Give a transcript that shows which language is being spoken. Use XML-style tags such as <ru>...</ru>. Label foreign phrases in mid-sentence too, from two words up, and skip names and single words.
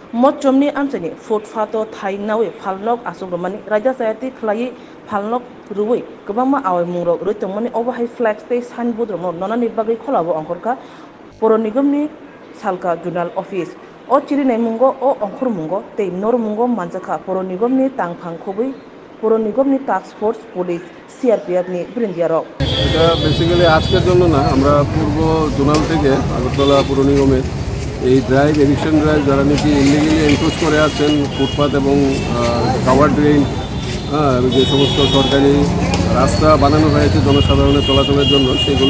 <trp>Mochomni amsani footfato thainawi phalnok asugmani raja sayati khlai phalnok ruwi gobangma awai mungrok roitongmani</trp> <en>overhigh flex</en> <trp>tei signboard rok nonani bagui kholabo angkorka Poro Nigomni salka</trp> <en>journal office</en> <trp>o chirinai mungo o ongkhor mungo tei nor mungo manjaka Poro Nigomni tangphang khobui Poro Nigomni</trp> <en>task force police</en> <trp>CRPF ni brindiarok</trp> <bn>এটা বেসিক্যালি আজকের জন্য না আমরা পূর্ব জোনাল থেকে আগরতলা পৌর নিগমের এই</bn> <en>drive eviction drive</en> <bn>যারা নাকি</bn> <en>illegally encroach</en> <bn>করে আছেন ফুটপাথ এবং</bn> <en>cover drain</en> <bn>যে সমস্ত সরকারি রাস্তা বানানো হয়েছে জনসাধারণের চলাচলের জন্য সেগুলি</bn>